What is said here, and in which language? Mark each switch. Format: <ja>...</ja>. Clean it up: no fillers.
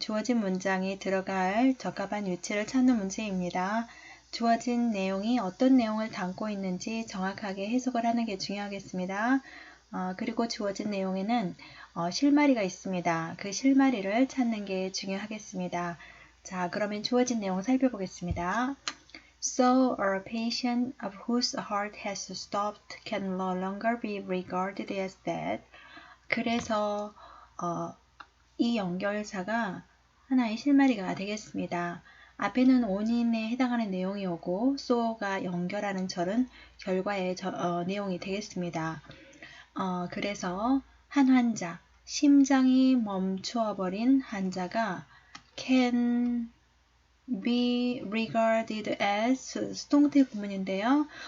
<ko>주어진 문장이 들어갈 적합한 위치를 찾는 문제입니다. 주어진 내용이 어떤 내용을 담고 있는지 정확하게 해석을 하는 게 중요하겠습니다. 그리고 주어진 내용에는 실마리가 있습니다. 그 실마리를 찾는 게 중요하겠습니다. 자, 그러면 주어진 내용 살펴보겠습니다.</ko> <en>So a patient of whose heart has stopped can no longer be regarded as dead.</en> <ko>그래서 이 연결사가 하나의 실마리가 되겠습니다. 앞에는 원인에 해당하는 내용이 오고 so가 연결하는 절은 결과의 내용이 되겠습니다. 그래서 한 환자, 심장이 멈추어버린 환자가</ko> <en>can be regarded as</en> <ko>수동태 구문인데요.</ko>